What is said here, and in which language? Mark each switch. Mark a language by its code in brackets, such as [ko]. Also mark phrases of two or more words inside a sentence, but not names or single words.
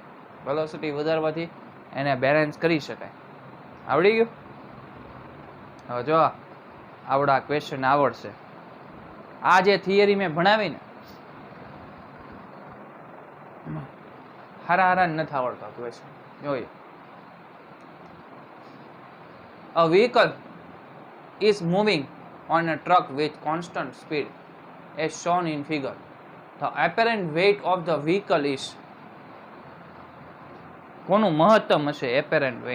[gu] વેલોસિટી વધારવાથી એને બેલેન્સ કરી શકાય. આવડી ગયું? હવે જો આવડા ક્વેશ્ચન આવડશે. આ જે થિયરી મેં ભણાવી ને, હારા નથી આવડતા ક્વેશ્ચન. જોઈએ. [en] A vehicle is moving on a truck with constant speed as shown in figure. The apparent weight of the vehicle is. [gu] કોનું મહત્તમ હશે [en] apparent weight?